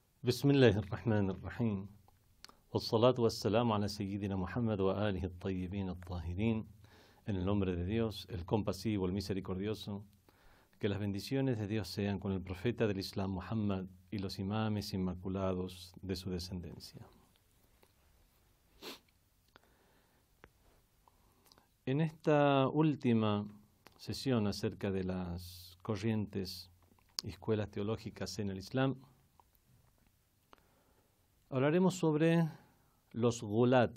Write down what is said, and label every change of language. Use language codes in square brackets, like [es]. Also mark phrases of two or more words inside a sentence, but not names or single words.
[ar] بسم الله الرحمن الرحيم والصلاة والسلام على سيدنا محمد وآله الطيبين الطاهرين. [es] En el nombre de Dios, el compasivo, el misericordioso, que las bendiciones de Dios sean con el profeta del Islam Muhammad y los imames inmaculados de su descendencia. En esta última sesión acerca de las corrientes y escuelas teológicas en el Islam, hablaremos sobre los gulat.